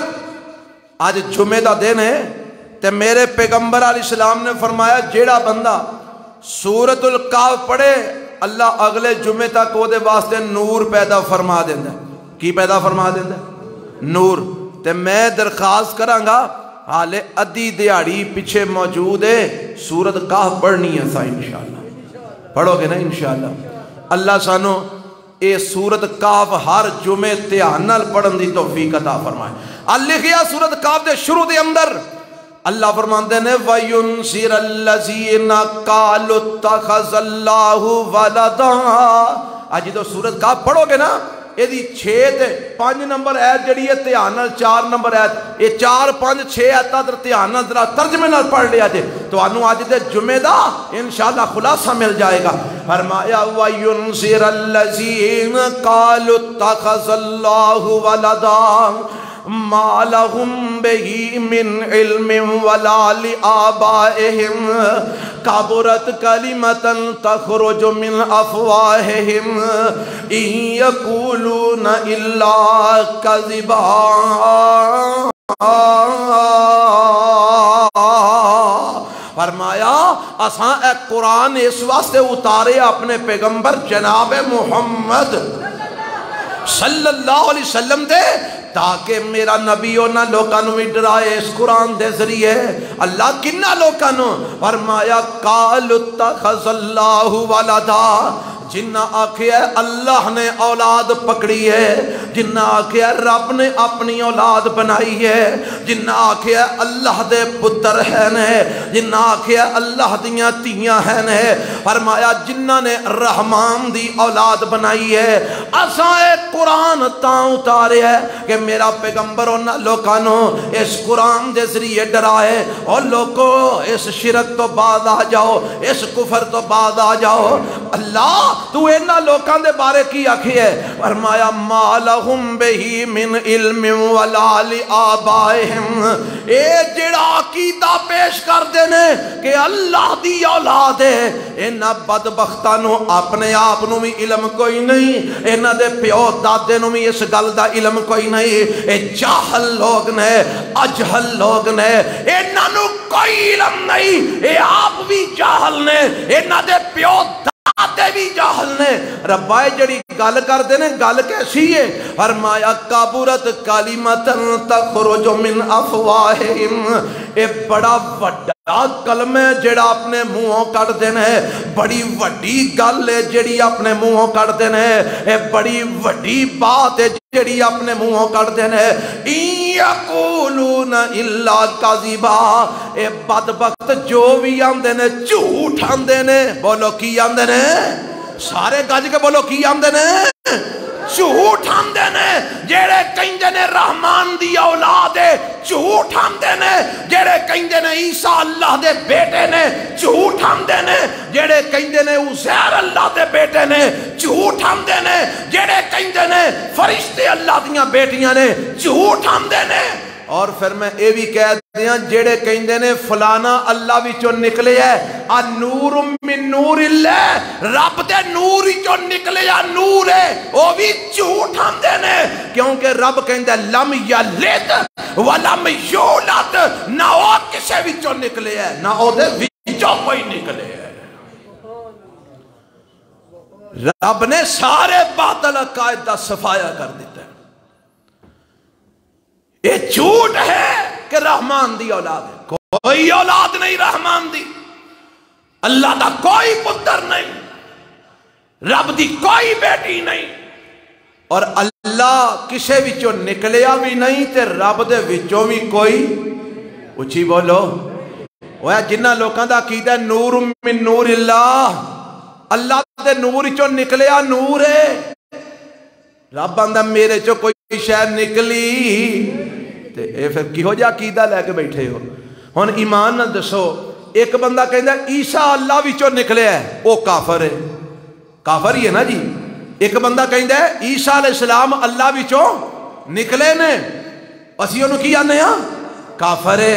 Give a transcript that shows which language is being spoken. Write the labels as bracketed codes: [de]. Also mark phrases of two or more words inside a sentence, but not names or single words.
[pa] آج جمعہ دا دن ہے تے میرے پیغمبر علیہ السلام نے فرمایا جیڑا بندہ سورت الکہف پڑھے اللہ اگلے جمعے تک وہ دے واسطے نور پیدا فرما دیندہ ہے۔ کی پیدا فرما دیندہ ہے؟ نور۔ تے میں درخواست کرانگا حالے ادھی دیاڑی پیچھے موجود ہے، سورت کہف پڑھنی ہے سا انشاءاللہ، پڑھو گے نا انشاءاللہ۔ اللہ سانو اے سورت کہف ہر جمعے تیانل پڑھن دی توفیق عطا فرمائے۔ اللہ کیا سورت کہف دے شروع دے اندر اللہ فرماندے نے [ar] وَيُنْصِرَ الَّذِينَ قَالُوا اتَّخَذَ اللَّهُ وَلَدًا۔ [pa] آج تو سورت کہف پڑھو گے نا، یہ دی 5 نمبر ایت جڑی ہے تیانل 4 نمبر ایت، یہ 4 5 6 ایتاں در تیانل ذرا ترجمے نال پڑھ لیا جے تو انو آج دے جمعہ دا انشاءاللہ خلاصہ مل جائے گا۔ [ar] فرمایا وَيُنْصِرَ الَّذِينَ قَالُوا اتَّخَذَ اللَّهُ وَلَدًا مَا لَهُمْ بِهِ مِنْ عِلْمٍ وَلَا لِآبَائِهِمْ كَبُرَتْ كَلِمَةً تَخْرُجُ مِنْ أَفْوَاهِهِمْ إِنْ يَقُولُونَ إِلَّا كَذِبًا۔ [pa] فرمایا اساں اے قرآن اس واسطے اتارے اپنے پیغمبر جناب محمد [ar] صلی اللہ علیہ وسلم [pa] دے تاکہ میرا نبی اونا لوکانو بھی ڈرائے اس قرآن دے ذریعے۔ اللہ کنہ لوکانو فرمایا [ar] قَالُوا اتَّخَذَ اللَّهُ وَلَدًا، [pa] جنہ آکھیا اللہ نے اولاد پکڑی ہے، جنہ آکھیا رب نے اپنی اولاد بنائی ہے، جنہ آکھیا اللہ دے پتر ہیں نے، جنہ آکھیا اللہ دیاں تیاں ہیں نے، فرمایا جنہ نے رحمان دی اولاد بنائی ہے۔ اساں اے قرآن تاں اتارے ہے کہ میرا پیغمبر انہاں لوکاں نو اس قرآن دے ذریعے ڈرائے، اور لوگو اس شرک تو بعد آ جاؤ، اس کفر تو بعد آ جاؤ۔ اللہ تو انہاں لوکاں دے بارے کی آکھی ہے؟ فرمایا [ar] ما لہم بہی من علم ولا لآبائہم، [pa] اے جڑا عقیدہ پیش کر دینے کہ اللہ دی اولاد ہے، انہاں بدبختاں نو اپنے آپ نو بھی علم کوئی نہیں، انہاں دے پیو دادے نو بھی اس گل دا علم کوئی نہیں، اے جاہل لوگ نے، اجہل لوگ نے، انہاں نو کوئی علم نہیں، اے آپ بھی جاہل نے، انہاں دے پیو دادے بھی جاہل نے۔ ربائے جڑی گل کر دینے گل کیسی ہے؟ فرمایا [ar] کابورت کلمتن تخرج من افواہہم، [pa] اے بڑا وڈا کلمہ جڑا اپنے منہوں کر دینے، بڑی وڈی گل ہے جڑی اپنے منہوں کر دینے، اے بڑی وڈی بات ہے جڑی اپنے منہوں کر دینے۔ [ar] این یقولون الا کذبا، [pa] اے بدبخت جو بھی آندے نے جھوٹ آندے نے۔ بولو کی آندے نے؟ سارے گج کے بولو کی آندے نے؟ جھوٹ آندے نے۔ جیڑے کہندے نے رحمان دی اولاد ہے جھوٹ آندے نے، جیڑے کہندے نے عیسیٰ اللہ دے بیٹے نے جھوٹ آندے نے، جیڑے کہندے نے عزیر اللہ دے بیٹے نے جھوٹ آندے نے، جیڑے کہندے نے فرشتے اللہ دیاں بیٹیاں نے جھوٹ آندے نے۔ اور پھر میں اے بھی کہہ دیا جیڑے کہندے نے فلانا اللہ وچوں نکلے ہے، [ar] نور من نور اللہ، [pa] رب دے نور وچوں نکلے یا نور ہے، وہ بھی جھوٹ آندے نے، کیونکہ رب کہندے [ar] لم یلد ولم یولد، [pa] نہ وہ کسے وچوں نکلے ہے نہ او دے وچوں کوئی نکلے ہے۔ رب نے سارے باطل عقائد دا صفایا کر دیتا ہے۔ یہ جھوٹ ہے کہ رحمان دی اولاد ہے، کوئی اولاد نہیں رحمان دی، اللہ دا کوئی پتر نہیں، رب دی کوئی بیٹی نہیں، اور اللہ کسے وچوں نکلیا بھی نہیں تے رب دے وچوں بھی کوئی، اچھی بولو وہ جنہ لوکاں دا عقیدہ [ar] نور من نور اللہ، [pa] اللہ دے نور وچوں نکلیا نور ہے، رب آندا میرے چوں کوئی شے نکلی، تے اے پھر کی ہو جا عقیدہ لے کے بیٹھے ہو؟ ہن ایمان نہ دسو، ایک بندہ کہندا عیسیٰ اللہ وچوں نکلے ہے، وہ کافر ہے، کافر ہی ہے نا جی۔ ایک بندہ کہندا عیسیٰ علیہ السلام اللہ وچوں نکلے نے، اسی انہوں کی آنے ہاں کافر ہے۔